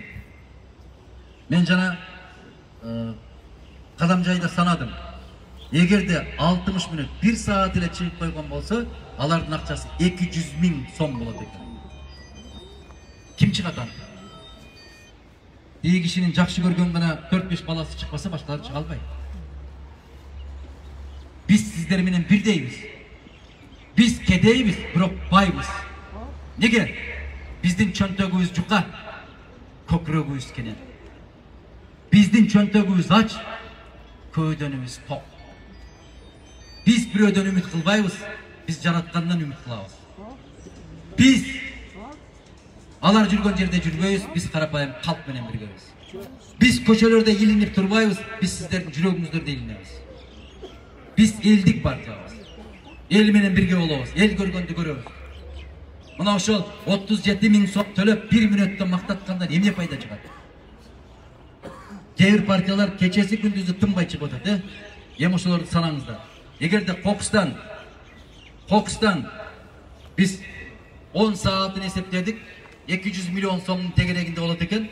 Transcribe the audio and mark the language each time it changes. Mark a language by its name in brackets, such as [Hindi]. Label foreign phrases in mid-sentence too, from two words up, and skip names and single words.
[Kyrgyz] Мен жана Кадамжайда санадым. Эгерде 60 мүнөт 1 саат эле чыгып койгон болсо, алардын акчасы 200 миң сом болот экен. Ким чыгат аны? Тиги кишинин жакшы көргөн гана 4-5 баласы чыкпаса, башкалар чыга албайт. Биз силер менен бирдейбиз. Biz кедейбиз, бирок байбыз. Неге? Биздин чөнтөгүбүз жука, көкүрөгүбүз кенен. Биздин чөнтөгүбүз ач, көөдөнүбүз ток. Biz бирөөдөн үмүт кылбайбыз, biz жараткандан үмүт кылабыз. Biz алар жүргөн жерде жүрбөйбүз, biz карапайым калк менен биргебиз. Biz көчөлөрдө илинип турбайбыз, biz сиздердин жүрөгүңүздөрдө илинебиз. Биз элдик партиябыз. Эл менен birge болобуз, el көргөндү көрөбүз. Мына ошол 37 миң сом төлөп 1 мүнөттө мактаткандан эмне пайда чыгат? Кээ бир партиялар кечеси күндүзү тынбай чыгып атат, Эми ошолорду санаңыздар. Эгерде кокустан биз 10 саатын эсептедик, 200 миллион сомдун тегерегинде болот экен.